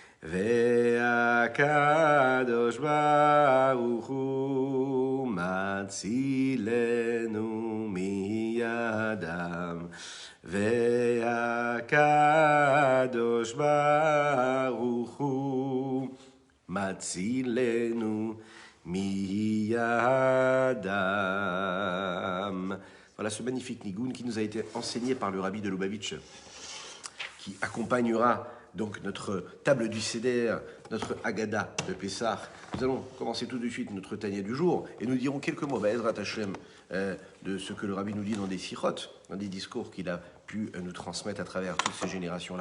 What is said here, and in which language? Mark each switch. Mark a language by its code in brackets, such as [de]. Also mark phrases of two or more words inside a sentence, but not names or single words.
[he] והקדוש ברוך הוא מצילנו מידם, והקדוש ברוך הוא מצילנו מידם. [fr] Voilà ce magnifique nigoun qui nous a été enseigné par le rabbi de Lubavitch, qui accompagnera donc notre table du Seder, notre Haggadah de Pessah. Nous allons commencer tout de suite notre Tanya du jour et nous dirons quelques mots, [he] עזרת השם, [fr] de ce que le rabbi nous dit dans des sirotes, dans des discours qu'il a pu nous transmettre à travers toutes ces générations-là.